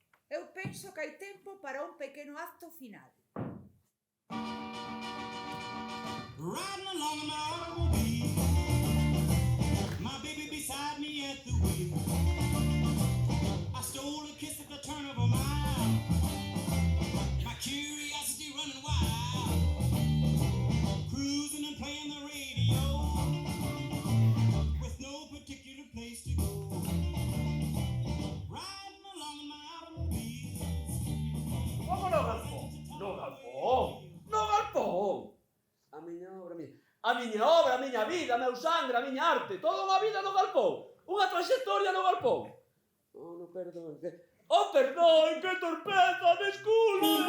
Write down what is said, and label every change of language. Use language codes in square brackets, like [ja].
[gl] Eu penso que hai tempo para un pequeno acto final. [en] Riding along in my automobile, my baby beside me at the wheel. I stole a kiss at the turn of a mile, my curiosity running wild, cruising and playing the radio, with no particular place to go. Riding along in my automobile. [gl] Como no galpón? No galpón? No galpón! A miña obra, a miña vida, meu sangre, a miña arte, toda unha vida no galpón, unha trayectoria no galpón. No, perdón, perdón, que torpeza, desculpe.